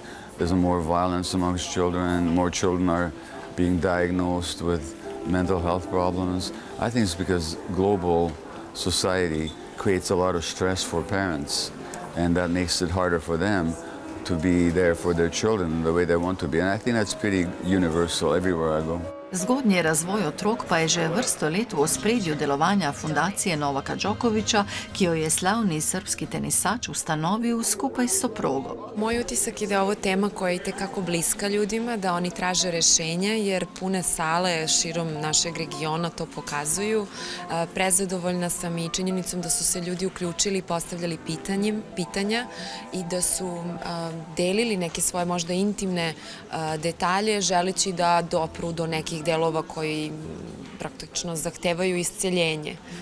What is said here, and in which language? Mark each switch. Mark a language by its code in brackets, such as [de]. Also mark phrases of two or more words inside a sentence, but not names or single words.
[en] There's more violence amongst children. More children are being diagnosed with mental health problems. I think it's because global society creates a lot of stress for parents, and that makes it harder for them to be there for their children the way they want to be. And I think that's pretty universal everywhere I go. [sl] Zgodnji razvoj otrok pa je že vrsto let v ospredju delovanja Fundacije Novaka Đokovića, ki jo je slavni srpski tenisač ustanovil skupaj s soprogo. [sr] Moj utisak je da je ovo tema koja je itekako bliska ljudima, da oni traže rešenja jer pune sale širom našeg regiona to pokazuju. Prezadovoljna sam i činjenicom da su se ljudi uključili i postavljali pitanja i da su delili neke svoje možda intimne detalje želeći da dopru do nekih delova koji praktično zahtevaju isceljenje.